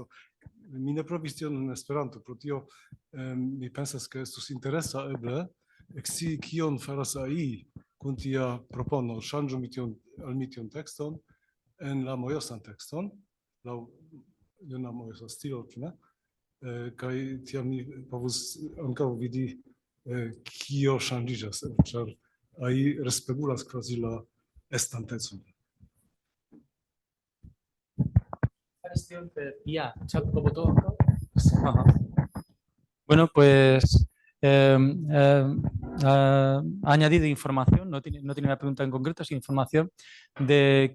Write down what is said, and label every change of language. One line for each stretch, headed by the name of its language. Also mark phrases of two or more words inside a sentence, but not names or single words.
Esperanto: Mi ne provis tion en Esperanto, pro tio mi pensas, ke estus interesa eble ekscii kion faras AI kun tia propono, ŝanĝu al mi tion tekston en la mojosan tekston, laŭ juna mojosa stilo, ĉu ne? Kaj tiam mi povus ankaŭ vidi kio ŝanĝiĝas, ĉar AI respegulas kvazi la estantecon.
Spanish: Bueno, pues ha añadido información, no tiene una pregunta en concreto, sino información de